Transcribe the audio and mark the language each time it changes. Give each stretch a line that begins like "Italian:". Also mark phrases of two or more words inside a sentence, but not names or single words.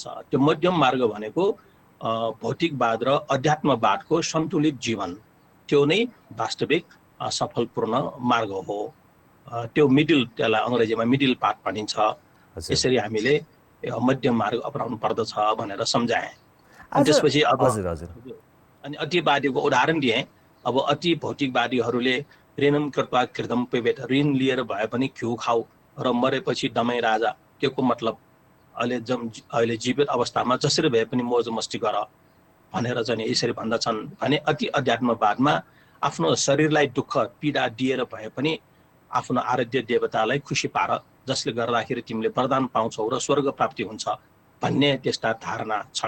Nepali: त्यो मध्यम मार्ग भनेको भौतिकवाद र अध्यात्मवादको सन्तुलित जीवन, त्यो नै वास्तविक सफलपूर्ण मार्ग हो। त्यो त्यसलाई अङ्ग्रेजीमा
English: middle path
Nepali: भनिन्छ। यसरी हामीले मध्यम मार्ग अपनाउनु पर्दछ भनेर सम्झाएँ। त्यसपछि अब अनि अतिवादीको उदाहरण दिएँ। अब अति भौतिकवादीहरूले
Sanskrit: ऋणम कृत्वा कृतम पिबेत,
Nepali: ऋण लिएर भए पनि घिउ खाऊ र मरेपछि दमै राजा। त्यो को मतलब अहिले जीवित अवस्थामा जसरी भए पनि मोज मस्ती गर भनेर चाहिँ यसरी भन्दछन् भने अति अध्यात्मवादमा आफ्नो शरीरलाई दुःख पीडा दिएर भए पनि आफ्नो आराध्य देवतालाई खुसी पार, जसले गर्दाखेरि तिमीले वरदान पाउँछौ र स्वर्ग प्राप्ति हुन्छ भन्ने त्यस्ता धारणा छन्।